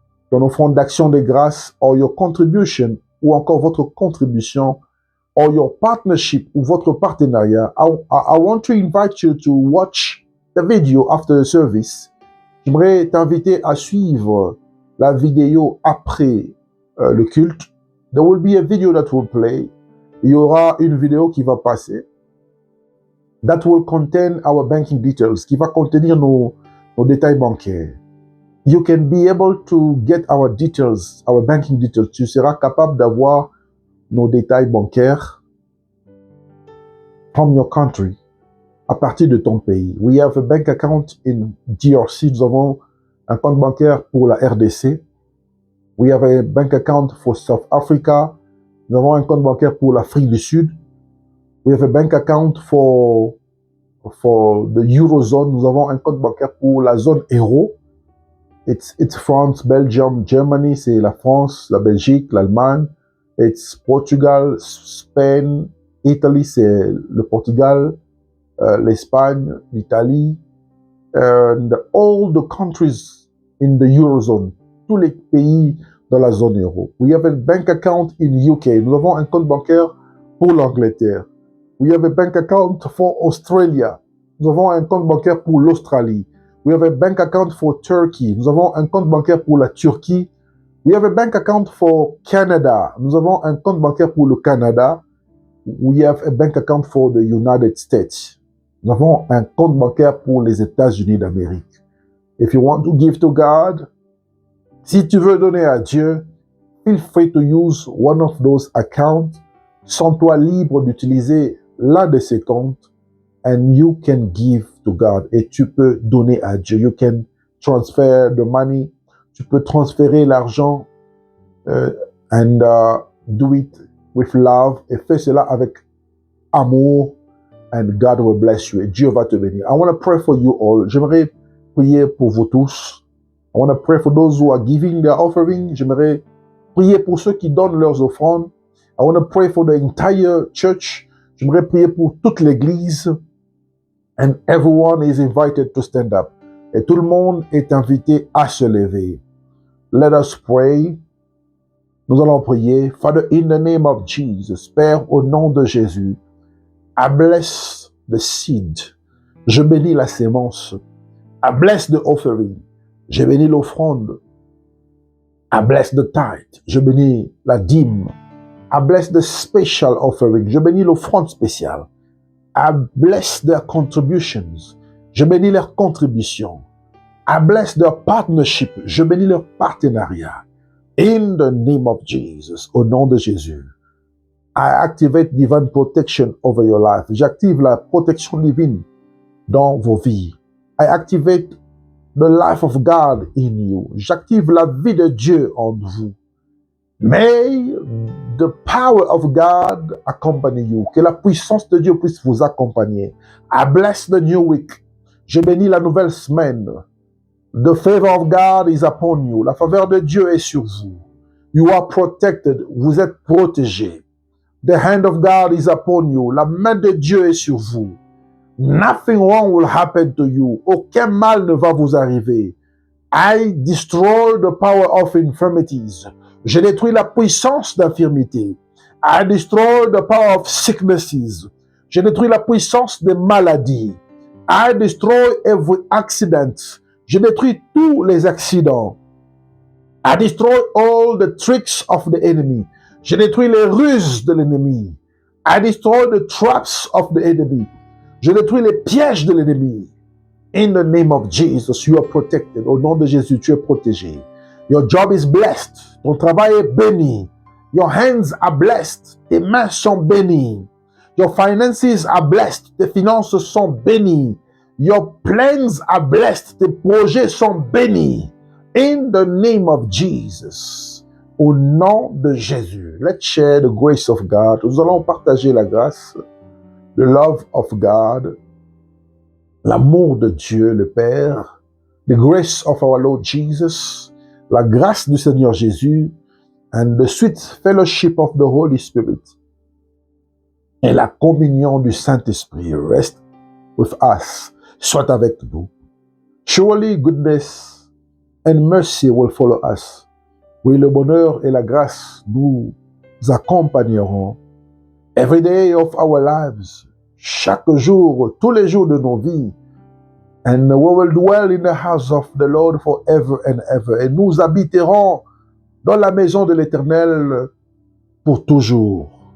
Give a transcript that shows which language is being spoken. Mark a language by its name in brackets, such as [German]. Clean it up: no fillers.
[French] ton offrande d'action de grâce, [English] or your contribution, [French] ou encore votre contribution, [English] or your partnership, [French] ou votre partenariat, [English] I want to invite you to watch the video after the service. [French] J'aimerais t'inviter à suivre la vidéo après le culte. [English] There will be a video that will play. [French] Il y aura une vidéo qui va passer. [English] That will contain our banking details, [French] qui va contenir nos détails bancaires. [English] You can be able to get our details, our banking details. [French] Tu seras capable d'avoir nos détails bancaires. [English] from your country, [French] à partir de ton pays. [English] We have a bank account in DRC. [French] Nous avons un compte bancaire pour la RDC. [English] We have a bank account for South Africa. [French] Nous avons un compte bancaire pour l'Afrique du Sud. [English] We have a bank account for the Eurozone. [French] Nous avons un compte bancaire pour la zone euro. [English] It's France, Belgium, Germany, [French] c'est la France, la Belgique, l'Allemagne. [English] It's Portugal, Spain, Italy, [French] c'est le Portugal, l'Espagne, l'Italie, [English] and all the countries in the Eurozone, [French] tous les pays dans la zone euro. [English] We have a bank account in UK. [French] Nous avons un compte bancaire pour l'Angleterre. [English] We have a bank account for Australia. [French] Nous avons un compte bancaire pour l'Australie. [English] We have a bank account for Turkey. [French] Nous avons un compte bancaire pour la Turquie. [English] We have a bank account for Canada. [French] Nous avons un compte bancaire pour le Canada. [English] We have a bank account for the United States. [French] Nous avons un compte bancaire pour les États-Unis d'Amérique. [English] If you want to give to God, [French] si tu veux donner à Dieu, [English] feel free to use one of those accounts. [French] Sens-toi libre d'utiliser l'un de ces comptes, [English] and you can give to God. [French] Et tu peux donner à Dieu. [English] You can transfer the money. [French] Tu peux transférer l'argent [English] and do it with love. [French] Et fais cela avec amour. [English] And God will bless you. [French] Et Dieu va te bénir. [English] I want to pray for you all. [French] J'aimerais prier pour vous tous. [English] I want to pray for those who are giving their offering. [French] J'aimerais prier pour ceux qui donnent leurs offrandes. [English] I want to pray for the entire church. [French] J'aimerais prier pour toute l'église. [English] And everyone is invited to stand up. [French] Et tout le monde est invité à se lever. [English] Let us pray. [French] Nous allons prier. [English] Father, in the name of Jesus, [French] Père, au nom de Jésus, [English] I bless the seed. [French] Je bénis la sémence. [English] I bless the offering. [French] Je bénis l'offrande. [English] I bless the tithe. [French] Je bénis la dîme. [English] I bless the special offering. [French] Je bénis l'offrande spéciale. [English] I bless their contributions. [French] Je bénis leurs contributions. [English] I bless their partnership. [French] Je bénis leur partenariat. [English] In the name of Jesus. [French] Au nom de Jésus. [English] I activate divine protection over your life. [French] J'active la protection divine dans vos vies. [English] I activate the life of God in you. [French] J'active la vie de Dieu en vous. [English] May the power of God accompany you. [French] Que la puissance de Dieu puisse vous accompagner. [English] I bless the new week. [French] Je bénis la nouvelle semaine. [English] The favor of God is upon you. [French] La faveur de Dieu est sur vous. [English] You are protected. [French] Vous êtes protégés. [English] The hand of God is upon you. [French] La main de Dieu est sur vous. [English] Nothing wrong will happen to you. [French] Aucun mal ne va vous arriver. [English] I destroy the power of infirmities. [French] Je détruis la puissance d'infirmité. [English] I destroy the power of sicknesses. [French] Je détruis la puissance des maladies. [English] I destroy every accident. [French] Je détruis tous les accidents. [English] I destroy all the tricks of the enemy. [French] Je détruis les ruses de l'ennemi. [English] I destroy the traps of the enemy. [French] Je détruis les pièges de l'ennemi. [English] In the name of Jesus, you are protected. [French] Au nom de Jésus, tu es protégé. [English] Your job is blessed. [French] Ton travail est béni. [English] Your hands are blessed. [French] Tes mains sont bénies. [English] Your finances are blessed. [French] Tes finances sont bénies. [English] Your plans are blessed. [French] Tes projets sont bénis. [English] In the name of Jesus. [French] Au nom de Jésus. [English] Let's share the grace of God. [French] Nous allons partager la grâce, [English] the love of God, [French] l'amour de Dieu le Père, [English] the grace of our Lord Jesus, [French] la grâce du Seigneur Jésus, [English] and the sweet fellowship of the Holy Spirit, [French] et la communion du Saint-Esprit [English] rest with us, [French] soit avec nous. [English] Surely goodness and mercy will follow us. [French] Oui, le bonheur et la grâce nous accompagneront [English] every day of our lives, [French] chaque jour, tous les jours de nos vies. [English] And we will dwell in the house of the Lord forever and ever. [French] Et nous habiterons dans la maison de l'Éternel pour toujours.